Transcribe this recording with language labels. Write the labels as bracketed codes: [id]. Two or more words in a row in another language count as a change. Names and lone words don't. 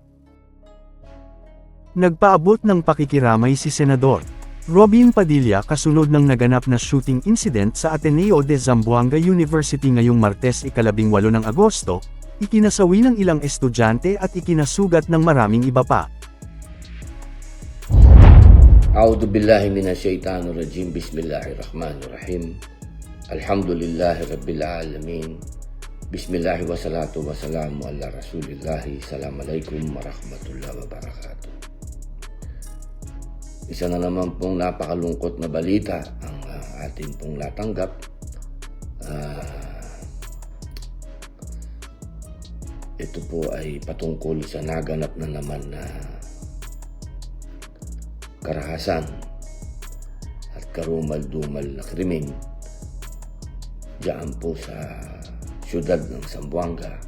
[tl] Nagpaabot ng pakikiramay si Senador Robin Padilla kasunod ng naganap na [en] shooting incident [tl] sa Ateneo de Zamboanga University ngayong Martes 18 ng Agosto, ikinasawi ng ilang estudyante at ikinasugat ng maraming iba pa. [ar] أعوذ بالله من الشيطان الرجيم. بسم الله الرحمن الرحيم الحمد لله رب العالمين. بسم الله والصلاة والسلام على رسول الله. السلام عليكم ورحمة الله وبركاته. [tl] Isa na naman pong napakalungkot na balita ang atin pong natanggap. Ito po ay patungkol sa naganap na naman na karahasan at karumal-dumal na krimen diyan po sa siyudad ng Zamboanga.